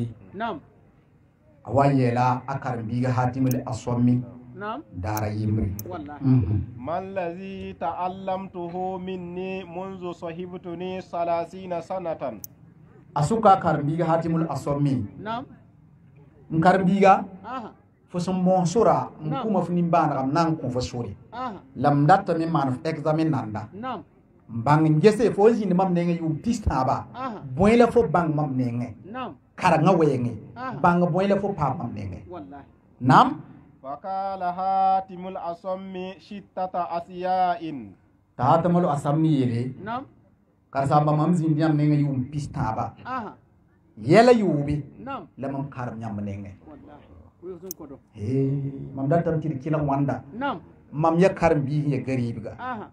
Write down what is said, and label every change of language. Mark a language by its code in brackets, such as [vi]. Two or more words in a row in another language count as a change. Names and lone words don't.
[mos] Nam. a wa n yɛɛla a karen-biiga hatiml a sõmmi Nam. daara yembre Wallahi. [ar] ما الذي تعلمته مني منذ صحبتني 30 سنة [mos] a sʋka a karen-biiga hatiml a sõmmi Nam. n karen-biiga Aha. fo sẽn moos sora n kʋma f nimbãanegã m na n kõ fo sore Aha. la m datame n maan f examen nanda Nam. n bãng n gese fo n zĩnd mam nengẽ yʋʋm pis tãaba Aha. bõe la fo bãng mam nengẽ Nam. karengã wɛɛngẽ Ah. bãng bõe la fo paam mam nengẽ Wallahi. nam [ar] فقال حاتم الأصم 6 أشياء [mos] t'a hatamalo a sam ni yeele Nam. karsamba mam zĩnd yãmb nengẽ yʋʋm pis tãaba Aha. yɛla yʋʋbe Nam. la mam karem yãmb nengẽ Wallahi. Uyusun kodo. mam datame tɩ d kɩlg wãnda Nam. mam ya karen-biis ya gariibga Aha.